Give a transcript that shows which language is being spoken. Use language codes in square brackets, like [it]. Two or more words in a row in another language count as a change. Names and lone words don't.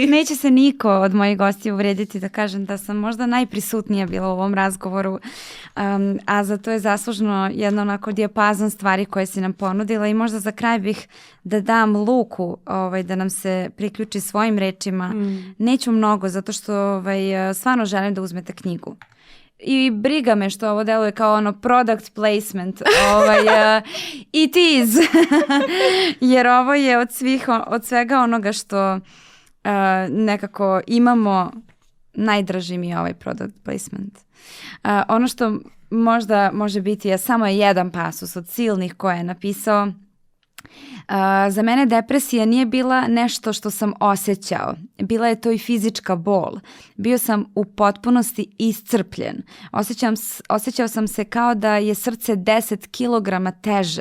[bs] Neće se niko od mojih gostija uvrijediti da kažem da sam možda najprisutnija bila u ovom razgovoru, a za to je zaslužno jedno onako dijapazon stvari koje si nam ponudila i možda za kraj bih da dam Luku da nam se priključi svojim rečima. Neću mnogo zato što stvarno želim da uzmete knjigu. I briga me što ovo deluje kao [en] product placement. It is. [bs] Jer ovo je od svega onoga što nekako imamo, najdraži mi je ovaj [en] product placement. [bs] Ono što možda može biti je samo jedan pasus od silnih koje je napisao. Za mene depresija nije bila nešto što sam osjećao. Bila je to i fizička bol. Bio sam u potpunosti iscrpljen. Osjećao sam se kao da je srce 10 kilograma teže.